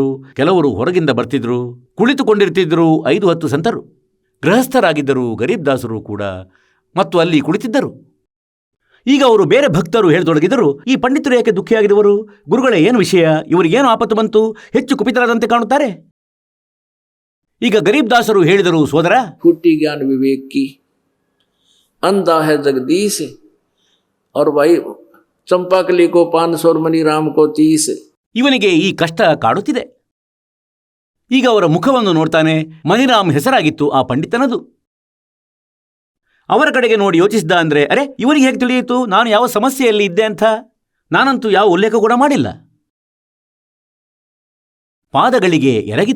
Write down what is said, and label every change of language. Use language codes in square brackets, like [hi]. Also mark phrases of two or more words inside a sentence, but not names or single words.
[kn] ಕೆಲವರು ಹೊರಗಿಂದ ಬರ್ತಿದ್ರು, ಕುಳಿತುಕೊಂಡಿರ್ತಿದ್ರು. 5-10 ಸಂತರು ಗೃಹಸ್ಥರಾಗಿದ್ದರು, ಗರೀಬ್ದಾಸರು ಕೂಡ, ಮತ್ತು ಅಲ್ಲಿ ಕುಳಿತಿದ್ದರು. ಈಗ ಅವರು ಬೇರೆ ಭಕ್ತರು ಹೇಳತೊಡಗಿದರು, ಈ ಪಂಡಿತರು ಏಕೆ ದುಃಖಿಯಾಗಿದವರು? ಗುರುಗಳೇ, ಏನು ವಿಷಯ? ಇವರಿಗೇನು ಆಪತ್ತು ಬಂತು? ಹೆಚ್ಚು ಕುಪಿತರಾದಂತೆ ಕಾಣುತ್ತಾರೆ. ಈಗ ಗರೀಬ್ದಾಸರು ಹೇಳಿದರು, ಸೋದರ, [hi] फूटी ज्ञान विवेक की, अंधा है जगदीश, और भाई चंपाकली को 500 और मनीराम को 30. [kn] ಇವನಿಗೆ ಈ ಕಷ್ಟ ಕಾಡುತ್ತಿದೆ. ಈಗ ಅವರ ಮುಖವನ್ನು ನೋಡ್ತಾನೆ. ಮನಿರಾಮ್ ಹೆಸರಾಗಿತ್ತು ಆ ಪಂಡಿತನದು. ಅವರ ಕಡೆಗೆ ನೋಡಿ ಯೋಚಿಸಿದ ಅಂದರೆ, ಅರೆ, ಇವರಿಗೆ ಹೇಗೆ ತಿಳಿಯಿತು ನಾನು ಯಾವ ಸಮಸ್ಯೆಯಲ್ಲಿ ಇದ್ದೆ ಅಂತ? ನಾನಂತೂ ಯಾವ ಉಲ್ಲೇಖ ಕೂಡ ಮಾಡಿಲ್ಲ. ಪಾದಗಳಿಗೆ ಎರಗಿದ.